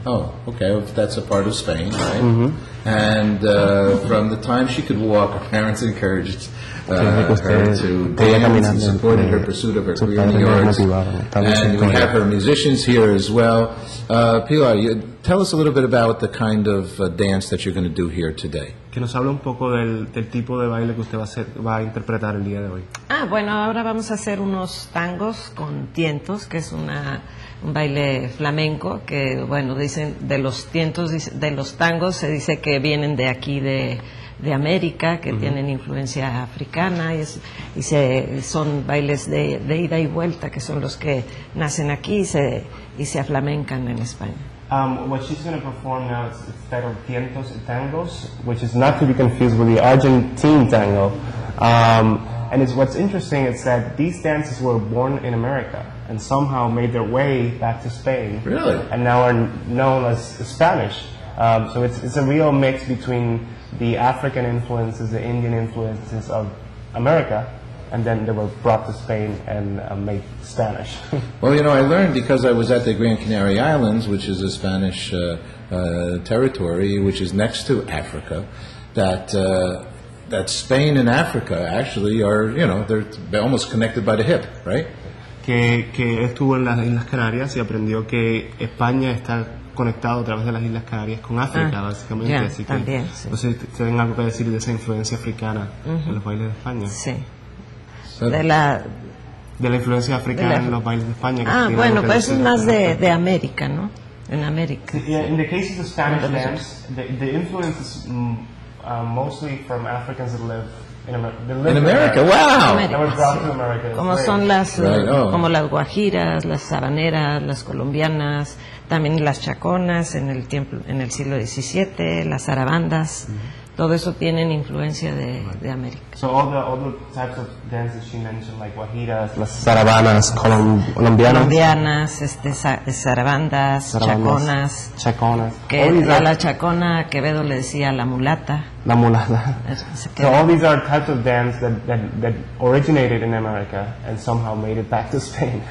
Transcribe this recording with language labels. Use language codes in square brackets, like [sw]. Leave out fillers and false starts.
[en] Oh, okay, that's a part of Spain, right? And from the time she could walk, her parents encouraged her to dance and supported her pursuit of her career in the arts. And we have her musicians here as well. Pilar, tell us a little bit about the kind of dance that you're going to do here today. [es] Que nos habla un poco del tipo de baile que usted va a interpretar el día de hoy. Bueno, ahora vamos a hacer unos tangos con tientos, que es un baile flamenco, que bueno, dicen de los tientos, de los tangos se dice que vienen de aquí de América, que tienen influencia africana, y son bailes de ida y vuelta, que son los que nacen aquí y se aflamencan en España. [en] What she's going to perform now is titled Tientos y Tangos, which is not to be confused with the Argentine tango. And what's interesting is that these dances were born in America and somehow made their way back to Spain. Really? And now are known as Spanish. So it's a real mix between the African influences, the Indian influences of America, and then they were brought to Spain and made Spanish. Well, you know, I learned because I was at the Gran Canary Islands, which is a Spanish territory, which is next to Africa, that Spain and Africa actually are, you know, they're almost connected by the hip, right? [es] Que estuvo en las Islas Canarias y aprendió que España está conectado a través de las Islas Canarias con África, básicamente. Así que también, sí. Entonces, ¿tienen algo que decir de esa influencia africana en los bailes de España? Sí. De la influencia africana en los bailes de España. Bueno, pues es más de América, ¿no? En América. [en] Yeah, in the case of the Spanish dance, the influence is mostly from Africans that live in America. In America, wow! That were brought to America. [es] Como son como las guajiras, las sabaneras, las colombianas, también las chaconas en el siglo XVII, las zarabandas. Todo eso tienen influencia de América. [en] So all the types of dances she mentioned, like guajiras, las zarabanas, colombianas, [es] zarabandas, chaconas. Que a la chacona Quevedo le decía la mulata. La mulata. [en] So all these are types of dance that originated in America and somehow made it back to Spain.